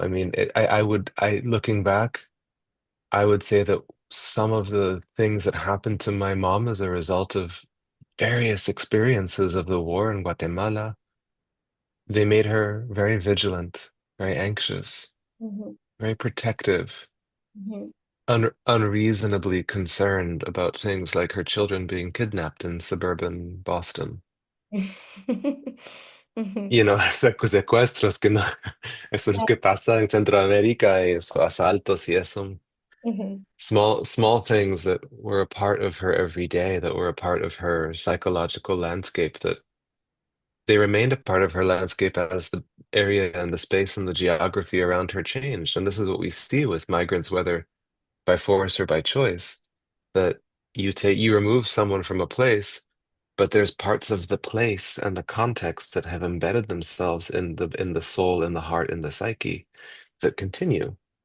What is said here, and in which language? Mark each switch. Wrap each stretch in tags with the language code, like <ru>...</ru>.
<en>I mean, looking back, I would say that some of the things that happened to my mom as a result of various experiences of the war in Guatemala, they made her very vigilant, very anxious, mhm, very protective. mhm. unreasonably concerned about things like her children being kidnapped in suburban Boston. Mhm.</en> <es>You know, secuestros que no, eso es lo que pasa en Centroamérica, y eso, asaltos y eso. Mhm.</es> <en>Small things that were a part of her every day, that were a part of her psychological landscape, that they remained a part of her landscape as the area and the space and the geography around her changed. And this is what we see with migrants, whether by force or by choice, that you remove someone from a place, but there's parts of the place and the context that have embedded themselves in the soul, in the heart, in the psyche that continue.</en>